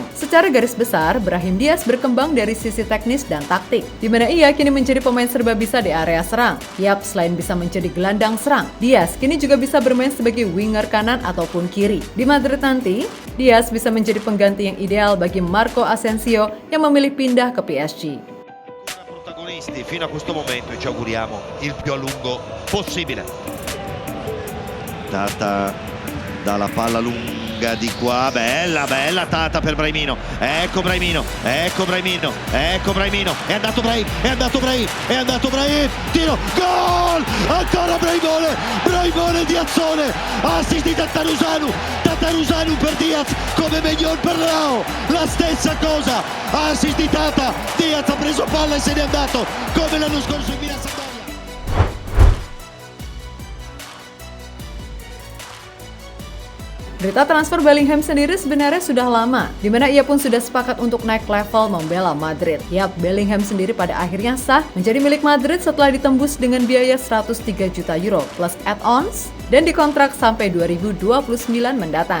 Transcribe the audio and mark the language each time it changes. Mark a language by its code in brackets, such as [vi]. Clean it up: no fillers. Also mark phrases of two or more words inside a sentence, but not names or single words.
[id] Secara garis besar, Brahim Diaz berkembang dari sisi teknis dan taktik, di mana ia kini menjadi pemain serba bisa di area serang. Yap, selain bisa menjadi gelandang serang, Diaz kini juga bisa bermain sebagai winger kanan ataupun kiri. Di Madrid nanti, Diaz bisa menjadi pengganti yang ideal bagi Marco Asensio yang memilih pindah ke PSG. [it] Protagonisti fino a questo momento e ci auguriamo il più a lungo possibile. Tata dalla palla lunga di qua, bella Tata per Brahimino, ecco Brahimino, è andato Brahim, tiro, gol, ancora Brahimone Diazzone, assist di Tatarusanu per Diaz, come Maignan per Leao, la stessa cosa, assist di Tata, Diaz ha preso palla e se n'è andato, come l'anno scorso in Milan Sampdoria. [id] Berita transfer Bellingham sendiri sebenarnya sudah lama, di mana ia pun sudah sepakat untuk naik level membela Madrid. Yap, Bellingham sendiri pada akhirnya sah menjadi milik Madrid setelah ditembus dengan biaya 103 juta euro plus add-ons dan dikontrak sampai 2029 mendatang.